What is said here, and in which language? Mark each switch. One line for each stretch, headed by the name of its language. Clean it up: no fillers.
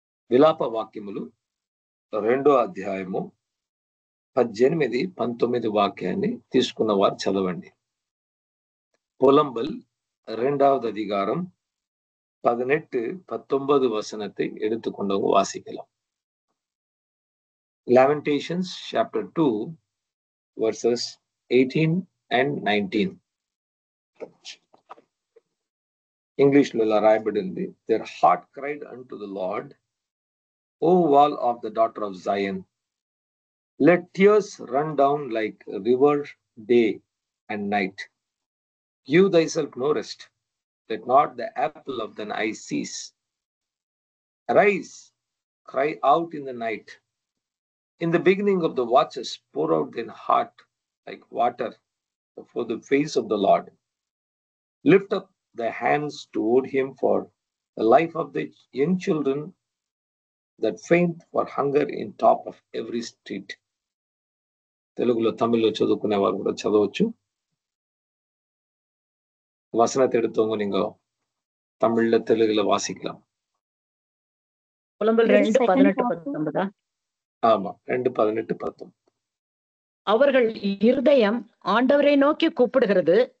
Telugu: విలాప వాక్యములు 2వ అధ్యాయము 18, 19 వాక్యాన్ని తీసుకున్న వారు చదవండి.
Tamil: புலம்பல் 2வது அதிகாரம் 18, 19 வசனத்தை எடுத்துக்கொண்டவங்க வாசிக்கலாம்.
English: Lamentations chapter 2 verses 18 and 19.
Telugu: English లో ఇలా రాయబడింది.
English: Their heart cried unto the Lord, O wall of the daughter of Zion, let tears run down like a river day and night. Give thyself no rest, let not the apple of thine eye cease. Arise, cry out in the night. In the beginning of the watches, pour out thine heart like water before the face of the Lord. Lift up thy hands toward him for the life of the young children that faint for hunger in top of every street.
Telugu: తెలుగులో తమిళ్లో చదువుకునే వారు కూడా చదవచ్చు.
Tamil: வசனத்தை எடுத்தவங்க நீங்க தமிழ்ல தெலுங்குல வாசிக்கலாம். புலம்பல் 2:18-19. ஆமா, 2:18-19. அவர்கள் இருதயம் ஆண்டவரை நோக்கி கூப்பிடுகிறது.